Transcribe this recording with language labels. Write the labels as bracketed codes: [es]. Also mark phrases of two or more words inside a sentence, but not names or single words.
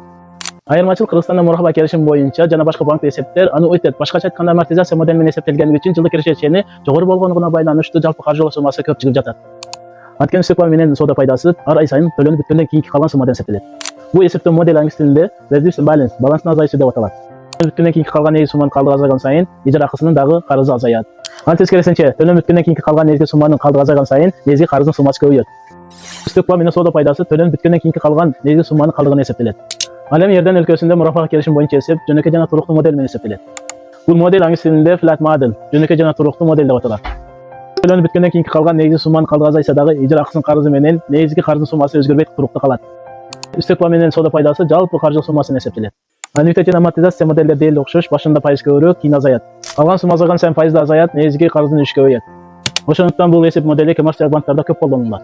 [ky] Айырмачылык Кыргызстанда мурабаха келишим боюнча жана башка банк эсептер аны өтөт. Башкача айтканда амортизация модель менен эсептелгени үчүн жылдык кирешечени жогору болгондугуна байланыштуу жалпы каржылоо суммасы көп чыгып жатат. Анткени үстөк баа менен соода пайдасы ар ай сайын төлөнүп бүткөндөн кийинки калган суммадан эсептелет. Бул эсептөө модель англис тилинде [en] reducing balance, [ky] баланстын азайышы деп аталат. Бүткөндөн кийинки калган негизги сумманын калдыгы азайган сайын ижара акысынын дагы карызы азаят. Ал тескерисинче төлөнүп бүткөндөн кийинки калган негизги сумманын калдыгы азайган сайын негизги карыздын суммасы көбөйөт. Үстөк баа менен соода пайдасы төлөнүп бүткөндөн кийинки калган негизги сумманын калдыгына эсептелет. Ал эми Иордания өлкөсүндө мурабаха келишим боюнча эсеп жөнөкөй жана туруктуу модель менен эсептелет. Бул модель англис тилинде [en] flat model, [ky] жөнөкөй жана туруктуу модель деп аталат. Төлөнүп бүткөндөн кийинки калган негизги сумманын калдыгы азайса дагы ижара акысынын карызы менен негизги карыздын суммасы өзгөрбөй туруктуу калат. Үстөк баа менен соода пайдасы жалпы каржылык суммасына эсептелет. Аннуитет жана амортизация модельдер дээрлик окшош, башында пайыз көбүрөөк, кийин азаят. Калган сумма азайган сайын пайыз да азаят, негизги карыздын үлүшү көбөйөт. Ошондуктан бул эсеп модели коммерциялык банктарда көп колдонулат.